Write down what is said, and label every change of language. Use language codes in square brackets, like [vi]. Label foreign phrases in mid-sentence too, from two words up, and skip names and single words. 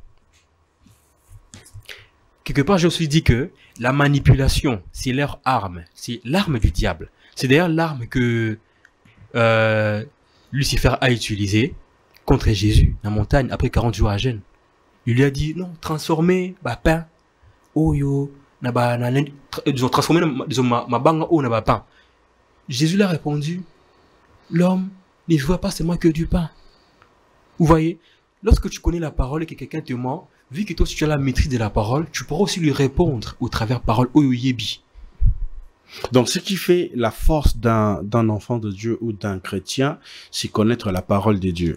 [fr] Quelque part, je me suis dit que la manipulation, c'est leur arme. C'est l'arme du diable. C'est d'ailleurs l'arme que Lucifer a utilisée contre Jésus, la montagne, après 40 jours à jeûne. Il lui a dit, non, transformez ma pain, oyo, transformez ma banga, oh, na pain. Jésus lui a répondu, l'homme ne voit pas seulement que du pain. Vous voyez, lorsque tu connais la parole et que quelqu'un te ment, vu que toi, si tu as la maîtrise de la parole, tu pourras aussi lui répondre au travers parole [ln] oyo yebi. [fr] Donc, ce qui fait la force d'un enfant de Dieu ou d'un chrétien, c'est connaître la parole de Dieu.